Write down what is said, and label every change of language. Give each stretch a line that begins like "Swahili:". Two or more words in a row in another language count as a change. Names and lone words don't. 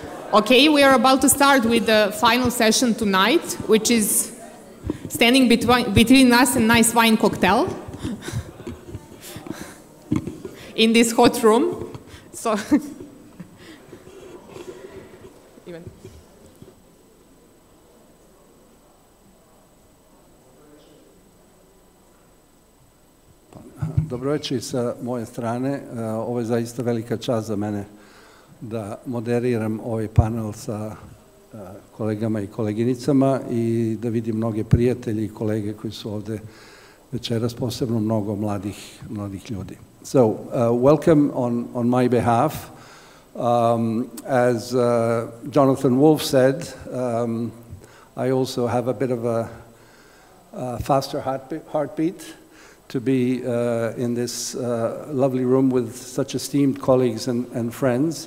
English: Okay, we are about to start with the final session tonight, which is standing between us and nice wine cocktail in this hot room. So,
Serbian: Dobro večer sa moje strane. Ovo je zaista velika čast za mene da moderiram ovaj panel sa kolegama i koleginicama i da vidim mnoge prijatelji i kolege koji su ovde večeras, posebno mnogo mladih ljudi.
English: So, welcome on my behalf. As Jonathan Wolf said, I also have a bit of a faster heartbeat to be in this lovely room with such esteemed colleagues and friends.